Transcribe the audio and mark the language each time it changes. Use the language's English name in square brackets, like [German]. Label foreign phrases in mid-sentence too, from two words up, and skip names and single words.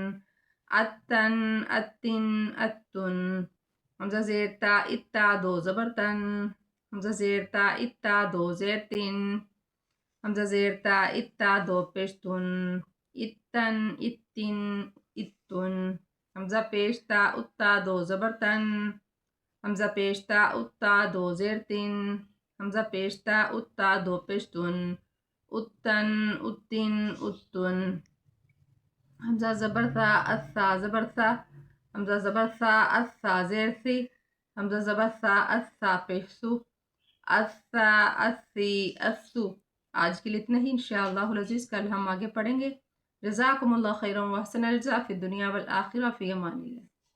[Urdu] اتن اتن اتن، حمزہ زیرتا اتا دو زبرتن، حمزہ زیرتا اتا دو زیرتن، حمزہ زیرتا اتا دو پیشتن، اتن اتن اتن، حمزہ پیشتا اتا دو زبرتن، حمزہ پیشتا اتا دو زیرتن، حمزہ پیشتا اتا دو پیشتن، اتن اتن اتن، حمزہ زبرتا اثا زبرتا، حمزہ زبرتا اثا زیرثی، حمزہ زبرتا اثا پیشسو، اثا اثی اثو۔ آج کے لیے اتنا ہی، [Arabic] انشاءاللہ العزیز [Urdu] کل ہم آگے پڑھیں گے۔ [Arabic] جزاکم اللہ خیرا و احسن الجزاء فی الدنیا والآخرہ، فی امان اللہ۔